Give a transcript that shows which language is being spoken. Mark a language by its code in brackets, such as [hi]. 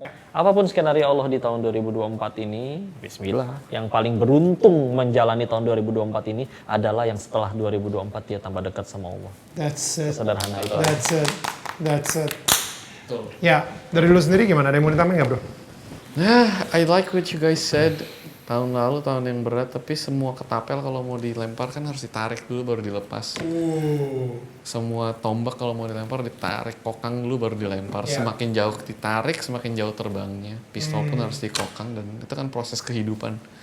[id] Apapun skenario Allah di tahun 2024 ini, bismillah. Yang paling beruntung menjalani tahun 2024 ini adalah yang setelah 2024 dia tambah dekat sama Allah. [en] That's it. [id] Sederhana itu. [en] That's it. [id] Ya, dari lu sendiri gimana? Ada yang mau ditambahin nggak, bro? [en] Nah, I like what you guys said. [id] Tahun lalu tahun yang berat, tapi semua ketapel kalau mau dilempar kan harus ditarik dulu baru dilepas. Semua tombak kalau mau dilempar ditarik, kokang dulu baru dilempar. Semakin jauh ditarik, semakin jauh terbangnya. Pistol pun harus dikokang dan itu kan proses kehidupan.